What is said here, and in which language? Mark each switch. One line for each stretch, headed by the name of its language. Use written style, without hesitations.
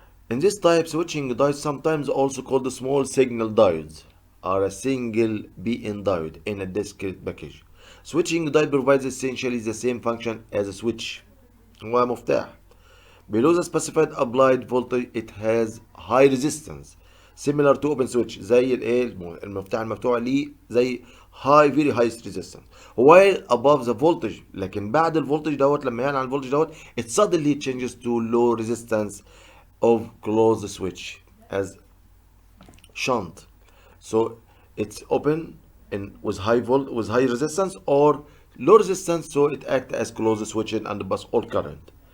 English: In this type, switching diodes, sometimes also called small signal diodes, are a single BN diode in a discrete package. Switching diode provides essentially the same function as a switch.
Arabic: هو مفتاح.
English: Below the specified applied voltage, it has high resistance, similar to open switch.
Arabic: زي المفتاح المفتوح ليه زي
English: very high resistance. While above the voltage,
Arabic: لكن بعد الفولتج دوت
English: لما يعلى عن الفولتج dot, it suddenly changes to low resistance of closed switch as shunt. So it's open with high resistance or low resistance, so it acts as closed switching and pass all current.